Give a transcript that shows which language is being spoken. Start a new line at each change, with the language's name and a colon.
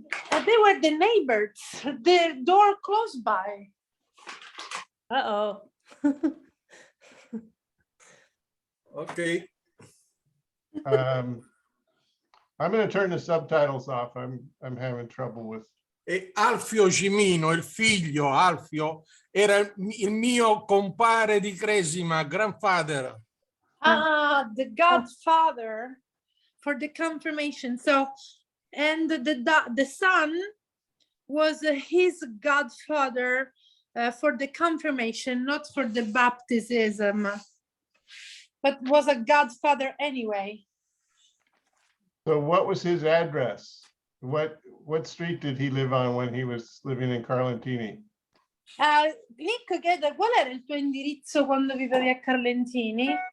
English: They were the neighbors, the door close by. Uh-oh. Ok. I'm going to turn the subtitles off. I'm having trouble with.
Italian: E Alfio Cimino, il figlio Alfio, era il mio compare di Cresima, grandfather.
English: The godfather for the confirmation. So, and the son was his godfather for the confirmation, not for the baptism, but was a godfather anyway. So what was his address? What street did he live on when he was living in Carlentini?
Italian: Nick chiede qual era il tuo indirizzo quando vivevi a Carlentini?